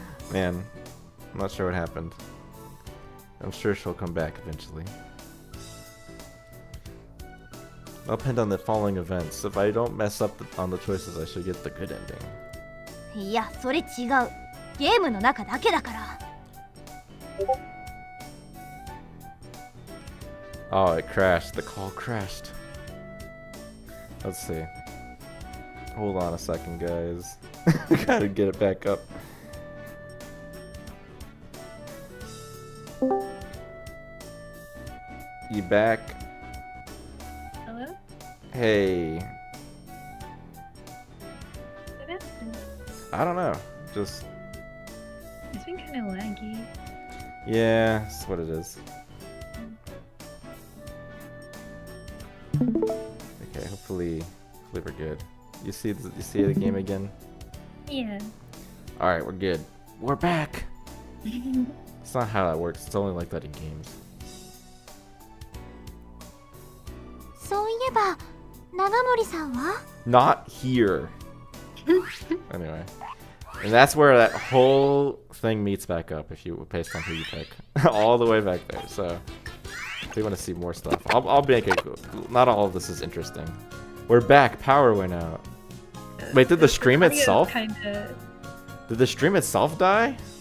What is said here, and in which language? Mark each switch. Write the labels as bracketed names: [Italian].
[English] Man, I'm not sure what happened. I'm sure she'll come back eventually. I'll depend on the following events. If I don't mess up on the choices, I should get the good ending. [Japanese] いや、それ違う。ゲームの中だけだから。 [English] Oh, it crashed. The call crashed. Let's see. Hold on a second, guys. We gotta get it back up. You back? Hello? Hey. What happened? I don't know. Just... It's been kind of laggy. Yeah, that's what it is. Okay, hopefully we're good. You see the game again? Yeah. All right, we're good. We're back. It's not how that works. It's only like that in games. [Japanese] そういえば、長森さんは？ [English] Not here. Anyway, and that's where that whole thing meets back up if you based on who you pick, all the way back there. So if you want to see more stuff, I'll make it. Not all of this is interesting. We're back. Power went out. Wait, did the stream itself? Did the stream itself die?